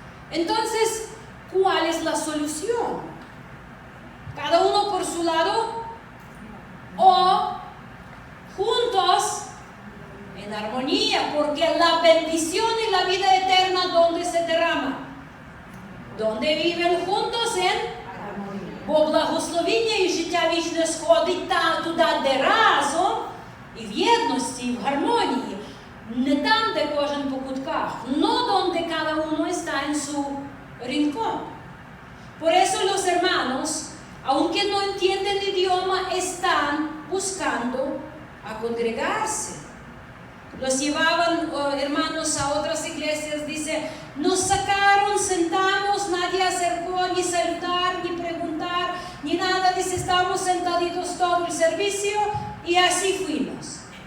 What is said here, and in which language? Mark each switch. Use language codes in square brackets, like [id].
[es] Entonces, ¿cuál es la solución? ¿Cada uno por su lado o juntos en armonía? Porque la bendición y la vida eterna, ¿dónde se derrama? Donde viven juntos [uk] бо благословіння і життя вічне сходить туди, де разом, і в єдності, і в гармонії, не там, де кожен по кутках, но [es] donde cada uno está en su rincón. Por eso los hermanos, aunque no entienden el idioma, están buscando a congregarse. Los llevaban, hermanos, a otras iglesias, dice, nos sacaron, sentamos, nadie acercó ni saludar, ni preguntar, ni nada, dice, estábamos sentaditos todo el servicio y así fuimos.